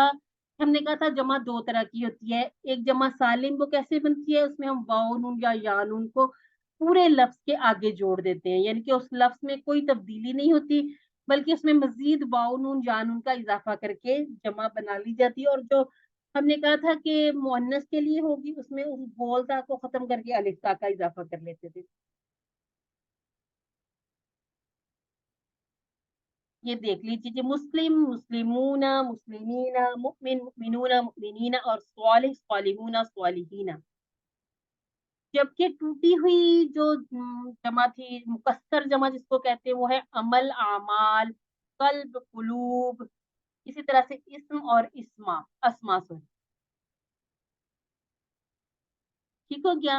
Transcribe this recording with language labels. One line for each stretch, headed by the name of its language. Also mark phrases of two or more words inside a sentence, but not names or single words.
Urdu: ہم نے کہا تھا جمع دو طرح کی ہوتی ہے، ایک جمع سالم، وہ کیسے بنتی ہے، اس میں ہم واؤ نون یا یا نون کو پورے لفظ کے آگے جوڑ دیتے ہیں، یعنی کہ اس لفظ میں کوئی تبدیلی نہیں ہوتی، بلکہ اس میں مزید واؤ نون یا نون کا اضافہ کر کے جمع بنا لی جاتی ہے. اور جو ہم نے کہا تھا کہ مؤنث کے لیے ہوگی، اس میں اس گول تا کو ختم کر کے الف تا کا اضافہ کر لیتے تھے. یہ دیکھ لیجیے، مسلم,
Arabic: مسلمون، مسلمين، مؤمن، مؤمنون، مؤمنين، اور صالح، صالحون، صالحين.
Urdu: جبکہ ٹوٹی ہوئی جو جمع تھی، مکسر جمع جس کو کہتے ہیں، وہ ہے
Arabic: عمل، أعمال، قلب، قلوب,
Urdu: اسی طرح سے اسم اور
Arabic: إسماء، أسماء,
Urdu: سوری. ٹھیک ہو گیا.